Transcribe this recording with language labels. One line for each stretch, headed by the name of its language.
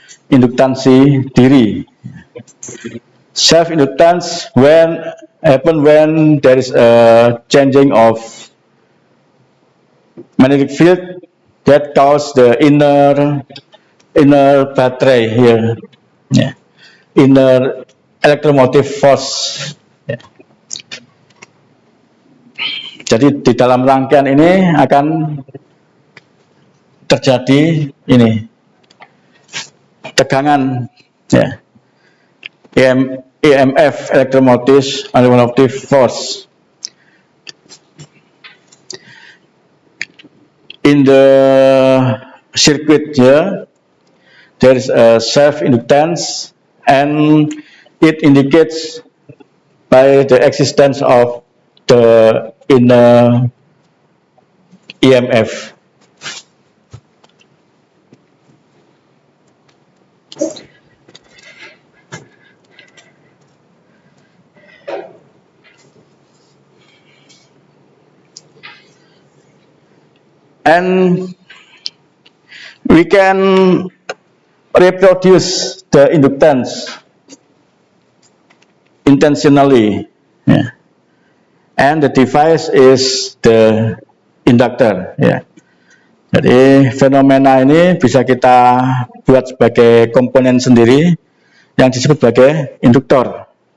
Indonesian: Induktansi diri.
English: Self-inductance happen when there is a changing of magnetic field that cause the inner battery here, yeah. Inner electromotive force. Yeah.
Indonesian: Jadi di dalam rangkaian ini akan terjadi ini tegangan, ya.
English: EMF, electromotive force. In the circuit here, there is a self-inductance, and it indicates by the existence of the inner EMF. And we can reproduce the inductance intentionally, yeah. And the device is the inductor, ya.
Indonesian: Jadi fenomena ini bisa kita buat sebagai komponen sendiri yang disebut sebagai induktor.